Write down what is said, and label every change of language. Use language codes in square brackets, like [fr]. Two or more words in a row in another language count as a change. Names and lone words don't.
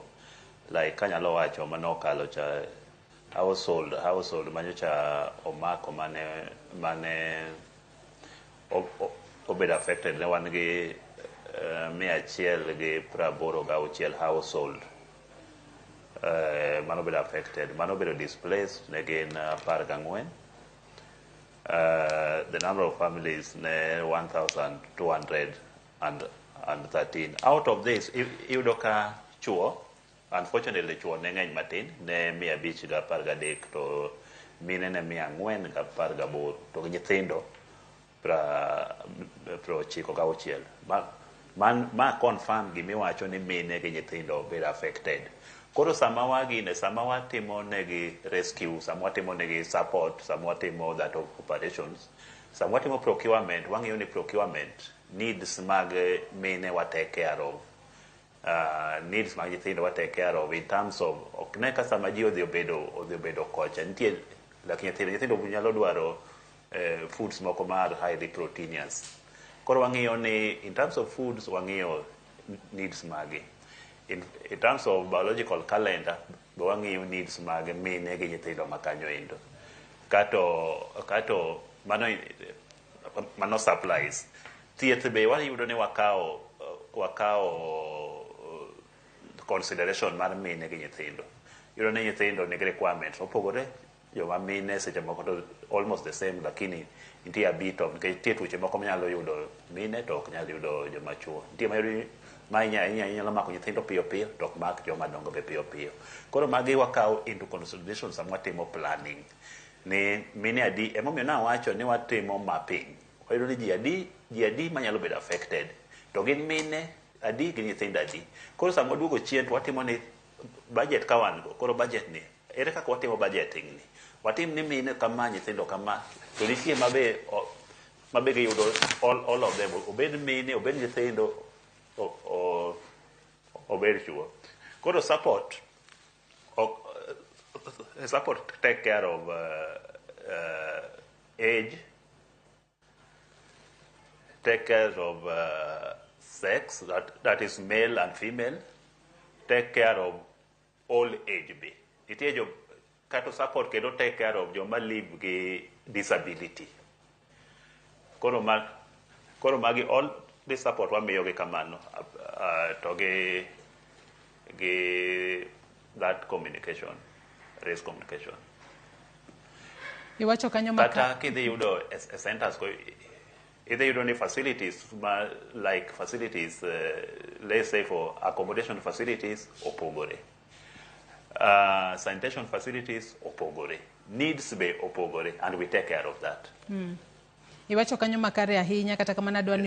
[luo] Like kanyalo wacho manokalo cha household manyocha omako mane obed affected ne wan gi 186 household mano bedo affected, mano bedo displaced ne gin 14. [en] The number of families ne 1,213. Out of this, [luo] iyudo ka chuo, unfortunately chuo ne ng'eny matin, ne 513 to mine ne 418 to nyithindo 96. Ma confirm gimiwacho ni mine gi nyithindo bedo affected. Koro sama watimo negi rescue, sama watimo negi support, sama watimo [en] that of operations, [luo] sama watimo procurement, wang'iyo ni procurement needs mag mine wa [en] take care of. [luo] Needs mag nyithindo wa [en] take care of in terms of [luo] okne ka sama ji odhi obedo kocha nitie lakini nyithindo nyalo dwaro foods moko mar [en] highly proteinous. [luo] Koro wang'iyo ni [en] in terms of foods [luo] wang'iyo needs magi. [en] In terms of biological calendar, [luo] wang'iyo needs mag mine gi nyithindo makanyo endo. Kato mano supplies. Thieth be wayudo ni wakao consideration mar mine gi nyithindo. Yudo ni nyithindo nigi requirements opogore, joma mine seche moko to [en] almost the same, [luo] lakini nitie [en] a bit of [luo] nitie tuoche moko manyalo yudo mine to ok nyalo yudo joma chuo. Nitie ma inyalo mako nyithindo piyo piyo to ok mak joma dongo be piyo piyo. Koro magi wakao [en] into consideration [luo] sama watimo planning. Ni mine adi, emomiyo nawacho ni watimo mapping. Wayudo ni ji adi manyalo bedo affected. To gin mine adi gi nyithindo adi. Koro sama waduogo chien to watimo ni budget ka wan go. Koro budget ni ere kaka watimo budgeting ni. Watim ni mine kama, nyithindo kama. To nitie mabe giyudo [en] all of them. [luo] Obed mine, obed nyithindo, obed chuo. [en] Koro support take care of age, take care of sex, that is male and female, take care of old age be. [luo] Nitie jo kato support kendo [en] take care of [luo] joma live gi disability. Koro magi [en] all the support [luo] wamiyo gi kamano to gi [en] that communication, race communication. [luo] Iwacho kanyo kata kidhi yudo centers idhi yudo ni [en] facilities like facilities let's say for accommodation facilities [luo] opogore, [en] sanitation facilities [luo] opogore, needs be opogore, [en] and we take care of that. [luo] Iwacho kanyo makare ahinya kata kamana dwani